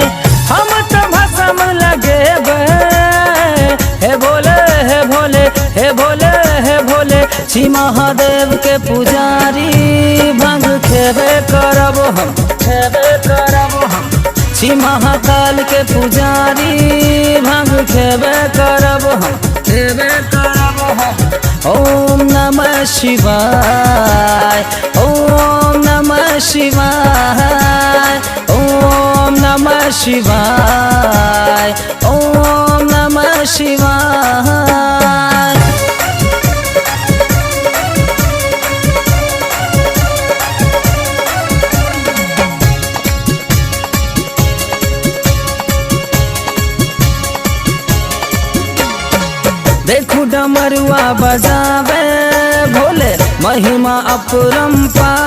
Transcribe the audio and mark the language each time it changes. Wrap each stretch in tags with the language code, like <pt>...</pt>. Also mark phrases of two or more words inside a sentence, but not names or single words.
<mai>हम तो भसम लगे हे भोले हे भोले हे भोले हे भोले। छी महादेव के पुजारी भांग खेबे करबो हम, खेबे करबो हम। छी महाकाल के पुजारी भांग खेबे करबो हम, खेबे करबो हम।</mai> <sa>ओम नमः शिवाय ओम नमः शिवाय ओम नमः शिवाय ओम नमः शिवाय।</sa> <mai>देखू डमरुआ बजावे भोले महिमा अपरंपार।</mai>